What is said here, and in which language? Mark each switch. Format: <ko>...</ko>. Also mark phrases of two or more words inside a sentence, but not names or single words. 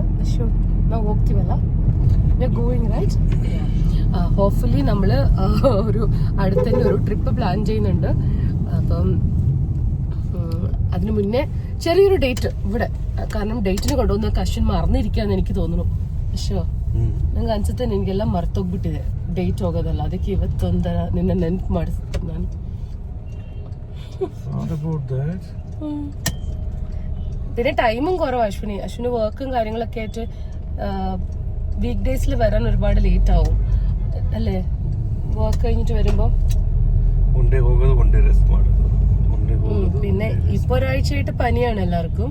<kn>അശ്വ ಹೋಗ್ತೀವಲ್ಲ,</kn> <en>going right.</en> <ml>ഹോപ്പ്ഫുള്ളി നമ്മള് ഒരു അടുത്തന്നെ ഒരു</ml> <en>trip plan</en> <ml>ചെയ്യുന്നുണ്ട്. അപ്പം അതിനു മുന്നേ ചെറിയൊരു ഡേറ്റ് ഇവിടെ, കാരണം ഡേറ്റിന് കൊണ്ടുവന്ന അശ്വിൻ മറന്നിരിക്കാന്ന് എനിക്ക് തോന്നുന്നു.</ml> <kn>ಅಶೋ, ನಂಗೆ ಅನ್ಸುತ್ತೆ ನಿನ್ಗೆಲ್ಲ ಮರ್ತೋಗ್ಬಿಟ್ಟಿದೆ ಡೇಟ್ ಹೋಗೋದಲ್ಲ. ಅದಕ್ಕೆ ಇವತ್ತೊಂದರ ನಿನ್ನ ನೆನ್ಪು ಮಾಡಿಸ್ತೀನಿ ನಾನು.</kn> <ml>പിന്നെ ടൈമും കുറവാണ് അശ്വിന് വർക്കും കാര്യങ്ങളൊക്കെ ആയിട്ട്. വീക്ക് ഡേയ്സിൽ വരാൻ ഒരുപാട് ലേറ്റ് ആവും അല്ലേ, വർക്ക് കഴിഞ്ഞിട്ട് വരുമ്പോ. പിന്നെ ഇപ്പൊ ഒരാഴ്ചയായിട്ട് പനിയാണ് എല്ലാവർക്കും.</ml>